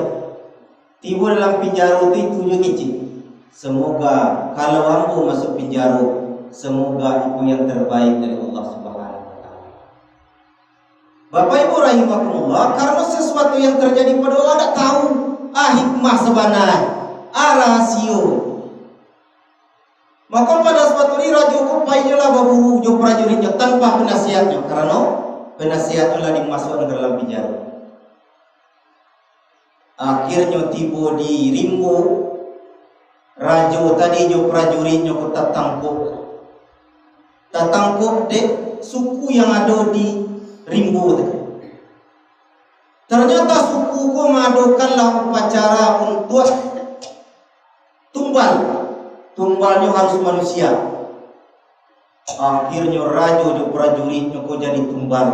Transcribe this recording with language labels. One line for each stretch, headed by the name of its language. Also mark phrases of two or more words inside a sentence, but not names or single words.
Indonesian: Tiba dalam penjara itu juga kecil. Semoga kalau ambo masuk penjara, semoga itu yang terbaik dari Allah
Arabic: سبحانه وتعالى.
Indonesian: Bapak Ibu rahimakumullah, karena sesuatu yang terjadi pada orang tidak tahu hikmah sebenarnya, rahasia. Maka pada suatu hari Raja
Minangkabau: ko pailah baburu jo
Indonesian: prajuritnya tanpa penasihatnya, karena penasihatnya dimasukkan ke dalam penjara. Akhirnya tiba di Rimbo, Raja tadi jo prajuritnya
Minangkabau: ko tatangkuk dek
Indonesian: suku yang ada di Rimbo tadi. Ternyata suku ko mengadakanlah upacara untuk tumbal. Tumbalnya harus manusia. Akhirnya raja dan prajuritnya kok jadi tumbal.